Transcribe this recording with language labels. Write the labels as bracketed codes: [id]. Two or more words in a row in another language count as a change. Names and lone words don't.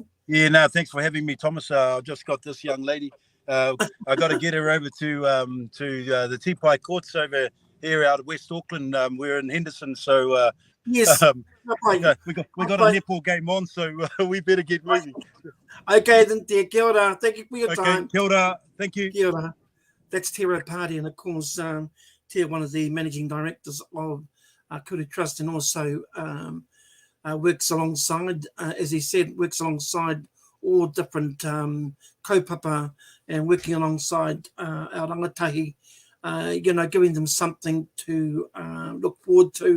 [en] Yeah, no, thanks for having me, Thomas. I've just got this young lady. I got to get her over to the Tipai Courts over here out of West Auckland. We're in Henderson, so yes, we got a netball game on, so we better get moving. Okay, then, [mi] Tia, kia ora. [en] Thank you for your time. [mi] Kia ora. [en] Thank you. [mi] Kia ora. [en] That's Tia Ropati, and of course, Tia, one of the managing directors of Kuru Trust, and also works alongside, as he said, works alongside all different kaupapa and working alongside our rangatahi, you know, giving them something to look forward to.